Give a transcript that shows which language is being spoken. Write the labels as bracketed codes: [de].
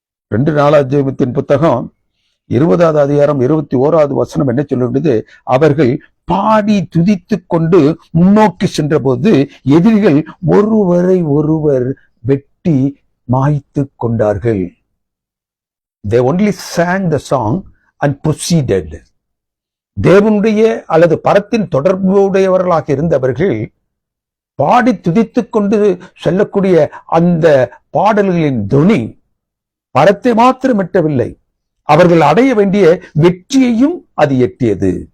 [ta] 2 நாளாகமத்தின் புத்தகம் 20வது அதிகாரம் 21வது வசனம் என்ன சொல்லுகிறது? அவர்கள் பாடி துதித்துக் கொண்டு முன்னோக்கி சென்ற போது எதிரிகள் ஒருவரை ஒருவர் வெட்டி மாய்த்து கொண்டார்கள். [en] They only sang the song and proceeded. [ta] தேவனுடைய அல்லது பரத்தின் தொடர்புடையவர்களாக இருந்தவர்கள் பாடி துதித்துக் கொண்டு செல்லக்கூடிய அந்த பாடல்களின் துணி பரத்தை மாத்திரம் எட்டவில்லை, அவர்கள் அடைய வேண்டிய வெற்றியையும் அது எட்டியது.